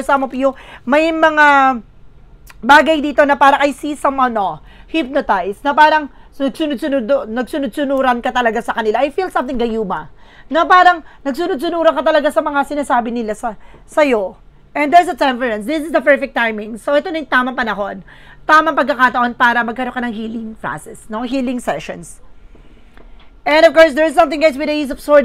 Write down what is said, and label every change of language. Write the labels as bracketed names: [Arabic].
[Filipino] Some of you, may mga bagay dito na parang I see some, hypnotized, na parang nagsunod-sunuran ka talaga sa kanila. [English] I feel something [Filipino] gayuma. Na parang nagsunod-sunuran ka talaga sa mga sinasabi nila sa'yo. [English] And there's a Temperance. This is the perfect timing. [Filipino] So, ito na yung tamang panahon. Tamang pagkakataon para magkaroon ka ng healing process, no? [English] Healing sessions. And of course, there's something, guys, with the Ace of Swords.